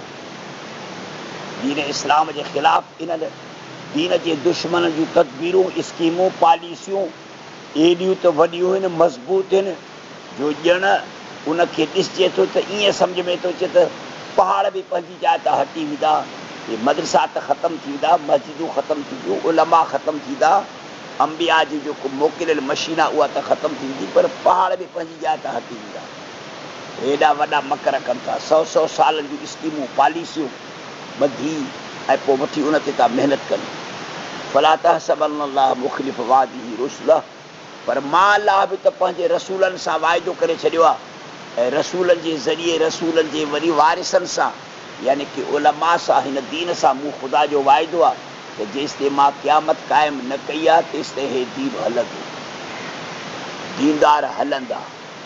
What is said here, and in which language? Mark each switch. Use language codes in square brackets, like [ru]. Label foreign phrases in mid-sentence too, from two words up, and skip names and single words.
[sd] दीन इस्लाम जे ख़िलाफ़ इन्हनि दीन जे दुश्मन जूं तदबीरूं स्कीमूं पॉलिसियूं एॾियूं त वॾियूं आहिनि, मज़बूत आहिनि, जो ॼण उनखे ॾिसजे थो त ईअं सम्झ में थो अचे त पहाड़ बि पंहिंजी जाइ तां हटी वेंदा, मदरसा त ख़तमु थी वेंदा, मस्जिदूं ख़तमु थींदियूं, उलमा ख़तमु थींदा, अंबिया जी जेको मोकिलियल मशीन आहे उहा त ख़तमु थी वेंदी, पर पहाड़ बि पंहिंजी जाइ तां हटी वेंदा। हेॾा वॾा मकर कनि था, 100 सालनि जूं स्कीमूं पॉलिसियूं ॿधी ऐं पोइ वठी उन ते था महिनत कनि। [ar] فلا تحسبن الله مخلف وعده رسله, [sd] पर मां अलाह बि त पंहिंजे रसूलनि सां वाइदो करे छॾियो आहे, ऐं रसूलनि जे ज़रिए रसूलनि जे वरी वारिसनि सां, यानी कि उलमा सां, हिन दीन सां मूं ख़ुदा जो वाइदो आहे त जेसिताईं मां क़यामत क़ाइमु न कई आहे तेसिताईं हे दीन हलंदो, दीनदार हलंदा।